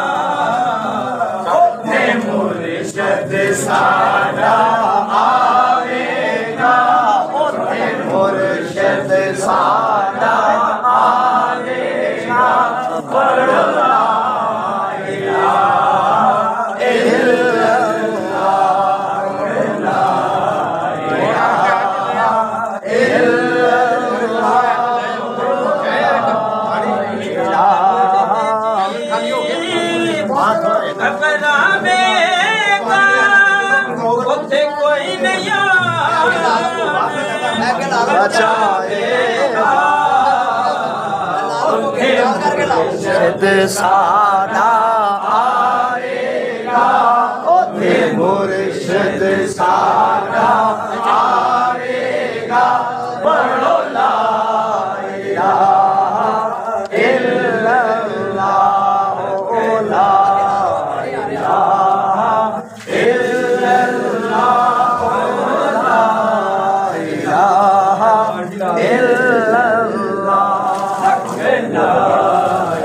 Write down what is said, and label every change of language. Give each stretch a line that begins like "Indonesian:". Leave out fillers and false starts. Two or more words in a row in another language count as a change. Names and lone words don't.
Punjabi: اوکھے مرشد ساڈا آوے گا اوکھے مرشد ساڈا آوے گا پڑھو
Arabic: لا الہ الا اللہ لا الہ الا اللہ
Punjabi: قبر آوے گا اوتھے کوئی نہیں آن بچائے گا مرشد ساڈا آئے گا اوتھے مرشد ساڈا آئے گا پڑھو
Arabic: لا الہ الا اللہ لا الہ الا اللہ لا الہ الا اللہ